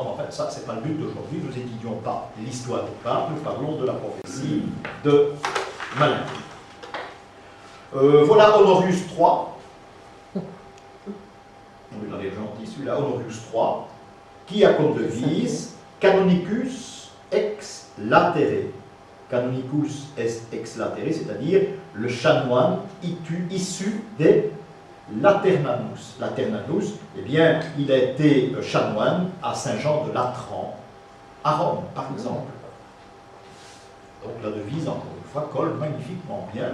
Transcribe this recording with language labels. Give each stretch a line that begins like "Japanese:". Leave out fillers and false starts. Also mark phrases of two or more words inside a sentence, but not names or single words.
French: En fait, ça, ce n'est pas le but d'aujourd'hui, nous n'étudions pas l'histoire des papes, nous parlons de la prophétie de Malachi. Voilà Honorius III. On l'avait gentil, celui-là, Honorius III, qui a comme devise
Latin: Canonicus ex latere. Canonicus ex latere,
French: c'est-à-dire le chanoine issu des Laternanus. Laternanus, eh bien, il a été chanoine à Saint-Jean de Latran, à Rome, par exemple. Donc la devise, encore une fois, colle magnifiquement bien.